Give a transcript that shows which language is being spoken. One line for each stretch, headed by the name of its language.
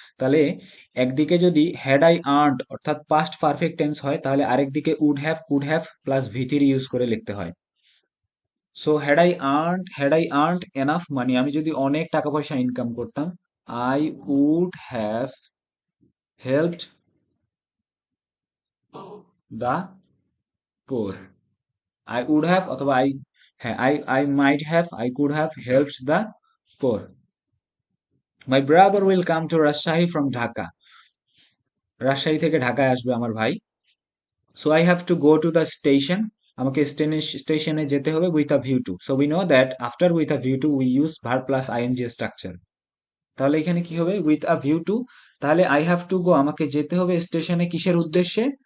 Bangla: তাহলে একদিকে যদি হ্যাড আই আর্নড অর্থাৎ পাস্ট পারফেক্ট টেন্স হয়, তাহলে আরেকদিকে would have, could have plus ভিথির use করে লিখতে হয়।
English: so had I earned enough money,
Bangla: আমি যদি অনেক টাকা পয়সা ইনকাম করতাম,
English: I would have helped the poor. I would have অথবা I might have, I could have helped the poor. My brother will come to Rajshahi from Dhaka.
Bangla: Rajshahi থেকে ঢাকায় আসবে আমার ভাই।
English: So I have to go to the station.
Bangla: আমাকে স্টেশনে যেতে হবে
English: with a view to. So we know that after with a view to we use verb plus ing structure.
Bangla: তাহলে এখানে কি হবে?
English: with a view to, তাহলে I have to go,
Bangla: আমাকে যেতে হবে স্টেশনে কিসের উদ্দেশ্যে?